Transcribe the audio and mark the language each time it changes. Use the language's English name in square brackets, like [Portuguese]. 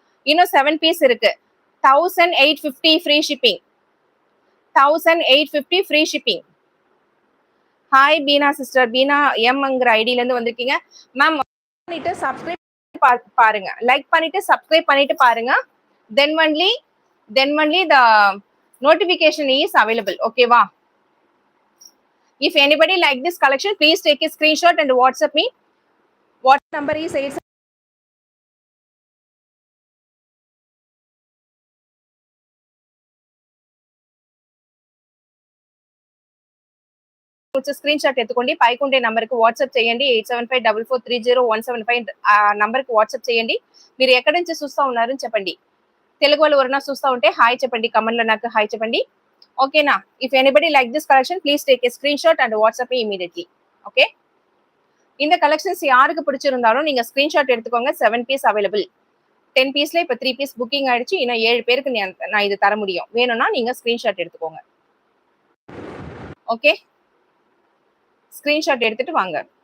[Tamil] இன்னும் 7 பீஸ் இருக்கு. 1850 free shipping. 1850 free shipping. Hi Beena sister. Beena எம்ங்கிற ஐடியில இருந்து வந்திருக்கீங்க மேம். பண்ணிட்டு சப்ஸ்கிரைப் பாருங்க, லைக் பண்ணிட்டு சப்ஸ்கிரைப் பண்ணிட்டு பாருங்க. [English] then only the notification is available. Okay va? If anybody like this collection, please take a screenshot and WhatsApp me. What number is 8? [Telugu] Screenshot ఎత్తుకోండి, పైకుండే నంబర్కి WhatsApp చేయండి. 8754430175 నంబర్కి వాట్సాప్ చేయండి. మీరు ఎక్కడి నుంచి చూస్తూ ఉన్నారని చెప్పండి. తెలుగు వాళ్ళు ఎవరైనా చూస్తూ ఉంటే హాయ్ చెప్పండి, కమెంట్లో నాకు హాయ్ చెప్పండి. ఓకేనా? [English] If anybody like this collection please take a screenshot and WhatsApp immediately. [Tamil] Okay? இந்த கலெக்ஷன்ஸ் யாருக்கு பிடிச்சிருந்தாலும் நீங்க ஸ்கிரீன்ஷாட் எடுத்துக்கோங்க. 7 பீஸ் அவைலபிள். 10 பீஸ்ல இப்போ 3 பீஸ் புக்கிங் ஆயிடுச்சு. இன்னும் 7 பேருக்கு நான் இது தர முடியும். வேணும்னா நீங்க ஸ்கிரீன்ஷாட் எடுத்துக்கோங்க. ஓகே? ஸ்கிரீன்ஷாட் எடுத்துட்டு வாங்க.